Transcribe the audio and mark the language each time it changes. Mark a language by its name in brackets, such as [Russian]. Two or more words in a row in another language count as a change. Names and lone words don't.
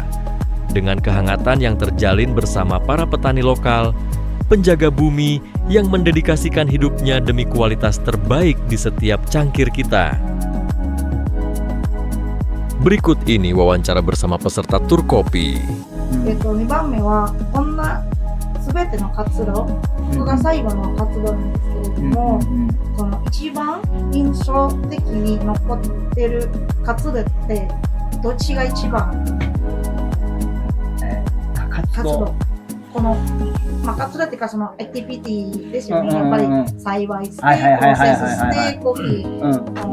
[Indonesian] Dengan kehangatan yang terjalin bersama para petani lokal, penjaga bumi yang mendedikasikan hidupnya demi kualitas terbaik di setiap cangkir kita. Berikut ini wawancara bersama peserta tur kopi. [Japanese] 2 番目はこんな全ての活動、ここが最後の活動なんですけれども、その一番印象的に残ってる活動ってどっちが一番活動この、活動っていうかそのアクティビティですよね、やっぱり栽培して、プロセスしてコーヒー